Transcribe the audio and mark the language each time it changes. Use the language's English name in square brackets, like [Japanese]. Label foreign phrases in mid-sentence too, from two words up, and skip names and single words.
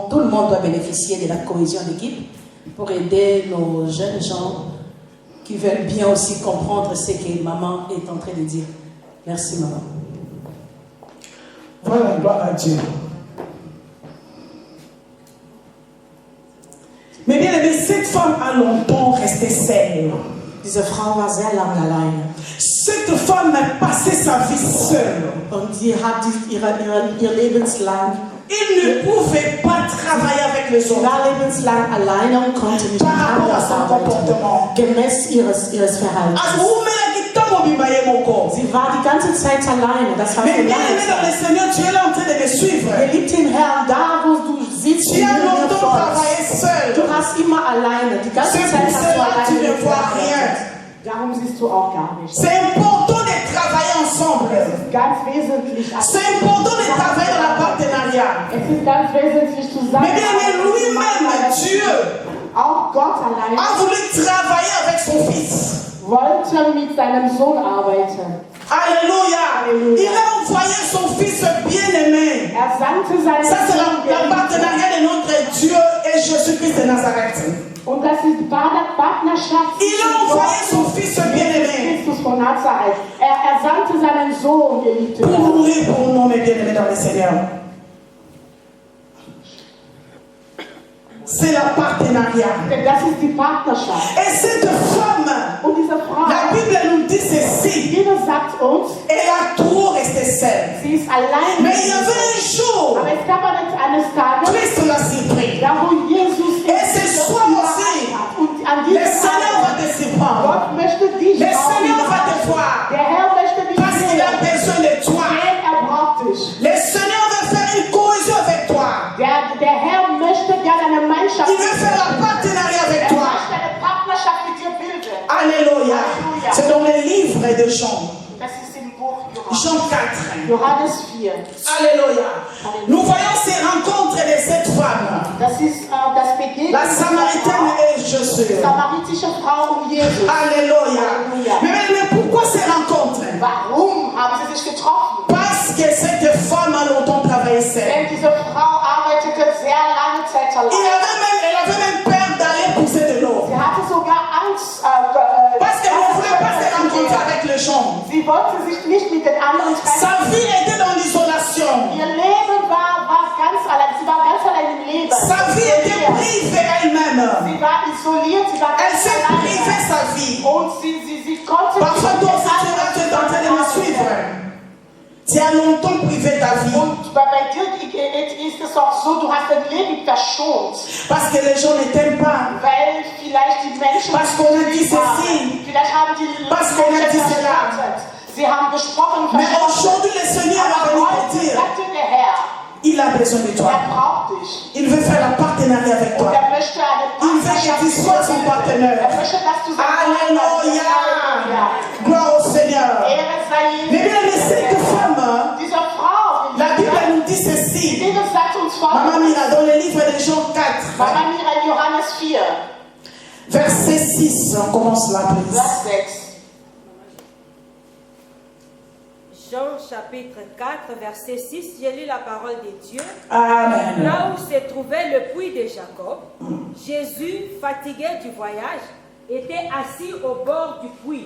[French] Tout le monde doit bénéficier de la cohésion d'équipe pour aider nos jeunes gens qui veulent bien aussi comprendre ce que maman est en train de dire. Merci maman. Voilà, gloire à Dieu. Mais bien aimé, cette femme a longtemps resté seule. [German] Diese Frau war sehr lange alleine. [French] Cette femme a passé sa vie seule. [German] Und sie hat ihr Lebenslang. [French] Il ne pouvait pas travailler avec les autres. [German] War lebenslang alleine und konnte nicht [French] par rapport à son comportement. [German] Gemäß ihres Verhaltens. Sie war die ganze Zeit alleine. Das war [French] mais bien aimé dans le Seigneur, tu es là en train de me suivre. [German] Geliebte im Herrn, da wo du sitzt, [French] tu as longtemps travaillé seul. [German] Du hast immer alleine. Die ganze Zeit hast du alleine. [French] Tu ne vois rien. [German] Darum siehst du auch gar nicht. [French] C'est important de travailler ensemble. [German] Ganz wesentlich. [French] C'est important de travailler dans la partenariat. [German] Es ist ganz wesentlich zusammen. [French] Mais bien aimé, lui-même, Dieu, [German] auch Gott allein [French] a voulu travailler avec son fils. [German] Wollte mit seinem Sohn arbeiten. [French] Alléluia. Alléluia. Il a envoyé son fils bien-aimé. [German] Sandte seinen [French] Ça c'est la partenariat de notre Dieu et Jésus-Christ de Nazareth. [German] Und das ist die Partnerschaft. [French] Il a envoyé son fils bien-aimé. [German] Christus von Nazareth. Er sandte seinen Sohn, geliebte. [French] Pour mourir pour nous, mes bien-aimés dans le Seigneur. C'est la partenariat. [German] Das ist die Partnerschaft. [French] Et cette femme, [German] und diese Frau, [French] la Bible nous dit ceci. [German] Die Bibel sagt uns, [French] elle a trop resté seule. [German] Sie ist allein. [French] Mais il y avait un jour, [German] aber es gab eines Tages, [French] Christ l'a surpris. [German] Da wo Jesus [French] et ce soir aussi, [German] und an diesem [French] le Seigneur va te surprendre. [German] Gott möchte dich [French] le Seigneur va te voir. [German] Der Herr möchte dich [French] parce qu'il a besoin de toi. [German] Er braucht dich. [French] Le Seigneur veut faire une cohésion avec toi. [German] Der Herr möchte gerne eine Gemeinschaft. [French] Il veut faire la partenariat avec toi. [German] Er möchte eine Partnerschaft mit dir bilden. [French] Alléluia. C'est dans le livre de Jean. [German] Das ist im Buch [French] Jean 4. [German] Johannes 4. [French] Alléluia. Nous voyons ces rencontres de cette femme. [German] Das ist das Begegnen. [French] La Samaritaine et Jésus. [German] Samaritische Frau und Jesus. [French] Alléluia. Mais pourquoi ces rencontres? [German] Warum haben sie sich getroffen? [French] Parce que cette femme a longtemps travaillé seule. [German] Denn diese Frau arbeitete sehr lange Zeit allein. [French] Elle avait même peur d'aller pousser de l'eau. [German] Sie hatte sogar Angst. [French] Parce qu'elle ne voulait pas se rencontrer avec les gens. [German] Sie wollte sich nicht mit den anderen treffen. [French] Sa vie était dans l'isolation. [German] Ihr Leben war ganz allein. Sie war ganz allein im Leben. [French] Sa vie était prise privée elle-même. [German] Sie war isoliert, sie war [French] Elle [German] ganz [French] s'est privée [German] alleine. [French] sa vie. [German] Und sie konnte [French] Parfois, toi aussi, tu [German] nicht [French] es en train de me suivre. Tu as longtemps privé ta vie. [German] Und bei dir ist es auch so, du hast dein Leben verschont. [French] Parce que les gens ne t'aiment pas. [German] Weil vielleicht die Menschen [French] Parce qu'on a dit [German] nicht haben. [French] ceci. [German] Vielleicht haben die [French] Parce qu'on a dit [German] Menschen [French] cela. [German] verspottet. Sie haben gesprochen und [French] Mais [German] verspottet. [French] aujourd'hui, le Seigneur va [German] Aber [French] venir [German] heute [French] te dire, [German] sagte der Herr, [French] il a besoin de toi. [German] er braucht dich. [French] Il veut faire un partenariat avec [German] Und [French] toi. [German] er möchte eine [French] Il veut que tu sois son partenaire. [German] Er möchte, dass du sein Partner bist. [French] Alléluia. Gloire au Seigneur. [German] Ehre sei [French] Mais [German] Jesus. [French] bien, mais cette femme, [German] Diese Frau, [French] la Bible nous dit [German] die [French] ceci. [German] Bibel sagt uns [French] Maman [German] folgendes. [French] Mira, dans le livre de Jean 4, [German] Mama Mira, Johannes 4, [French] verset 6, on commence là, please. [German] Vers 6. [French] Jean chapitre 4, verset 6, j'ai lu la parole de Dieu. Amen. Là où se trouvait le puits de Jacob, Jésus, fatigué du voyage, était assis au bord du puits.